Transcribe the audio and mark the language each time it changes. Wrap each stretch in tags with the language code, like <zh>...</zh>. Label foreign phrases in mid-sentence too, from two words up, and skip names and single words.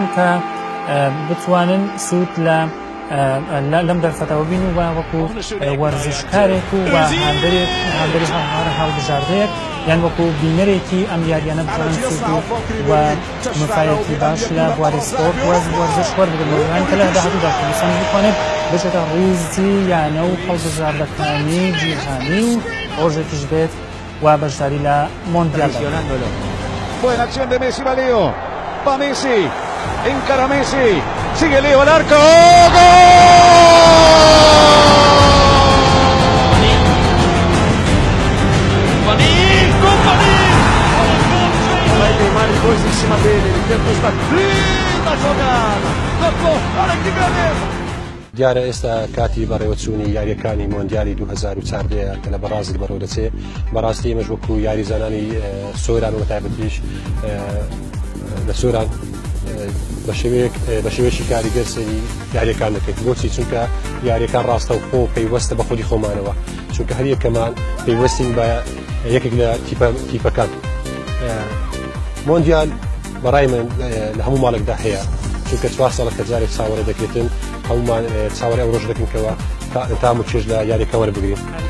<ckb>کە بتوانن سوود لەم دەرفەتەوە بین و وەکو وەرزشکارێک و هەندێری هەڵبژاردەیەک یان وەکو بینەرێکی ئەم یاریانە بتوانن سوود و مفایەتی باش لە بواری سپۆرت وەرزش وەربگرن کە لە داهاتوودا کوردستان بتوانێت بچێتە ڕیزی یانە و هەڵبژاردەکانی جیهانی و ڕۆژێکیش بێت و بەشداری لە مۆندیال.</ckb> <es>Buena acción de Messi, va Leo. Va Messi. Encara Messi. Sigue Leo al arco. ¡Gol!</es> <pt>Vai Neymar depois em cima dele. Ele tenta estar. Linda jogada. Tocou. Olha que beleza.</pt> <ckb>دیارە ئێستا کاتی بەڕێوەچوونی یاریەکانی مۆندیالی 2014 کە لە بەرازیل بەڕێوە دەچێت بەڕاستی ئێمەش وەکو یاریزانانی سۆران و تایبەتیش لە سۆران بە شێوەیەکی کاریگەر سەری یاریەکان دەکەیت بۆچی چونکە یاریەکان ڕاستە و خۆ پەیوەستە بە خۆی خۆمانەوە چونکە هەر یەکەمان پەیوەستین بە یەکێک لە تیپەکان مۆندیال بەڕای من لە هەموو ماڵێکدا هەیە چونکە 4 ساڵە کە جارێک چاوەڕێ دەکرێتن هەمومان چاوەڕێ ئەو ڕۆژ دەکەنکەوە تام و چێژ لە یاریەکە وەربگرین.</ckb>